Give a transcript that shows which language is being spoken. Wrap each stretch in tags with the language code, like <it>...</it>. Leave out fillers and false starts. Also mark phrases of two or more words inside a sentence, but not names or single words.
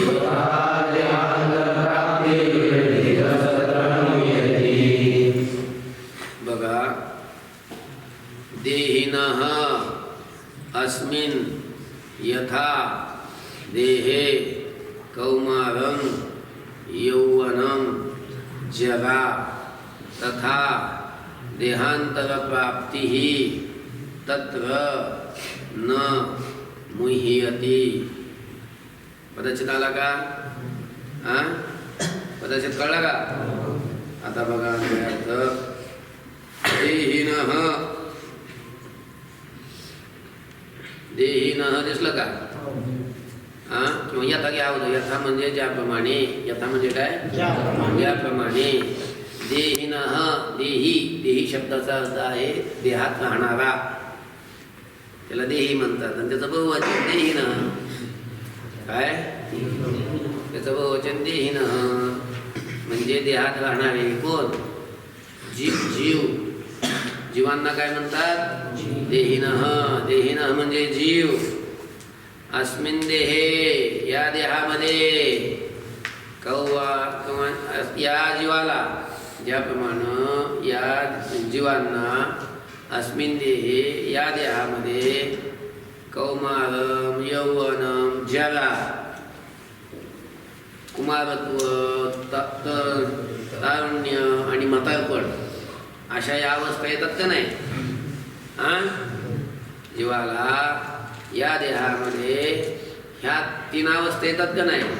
<sa>बघा, देहिनः अस्मिन् यथा देहे, कौमारं यौवनं जरा, तथा देहान्तरप्राप्तिः तत्र न मुह्यति.</sa> <mr>पदच्छेद आला का? पदच्छेद कळला का? आता बघा अर्थ.</mr> <sa>देहिनः, देहिनः</sa> <mr>दिसलं का? किंवा यथा घ्या होतं. यथा म्हणजे ज्याप्रमाणे, यथा म्हणजे काय, ज्याप्रमाणे. देहिनः, देही, देही शब्दाचा अर्थ आहे देहात राहणारा, त्याला देही म्हणतात. आणि त्याचं बहुवचन देहिनः. काय त्याचं बहुवचन देहिनः म्हणजे देहात राहणारे. कोण? जीव. जीव, जीवांना काय म्हणतात?</mr> <sa>देहिनः. देहिनः</sa> <mr>म्हणजे जीव.</mr> <sa>अस्मिन् देहे,</sa> <mr>या देहामध्ये, कौवा किंवा या जीवाला, ज्याप्रमाणे या जीवांना,</mr> <sa>अस्मिन् देहे,</sa> <mr>या देहामध्ये,</mr> <sa>कौमारं यौवनं जरा,</sa> <mr>कुमारत्व, तारुण्य आणि म्हातारपण, अशा या अवस्था येतात का नाही? जीवाला या देहामध्ये ह्या तीन अवस्था येतात का नाही?</mr>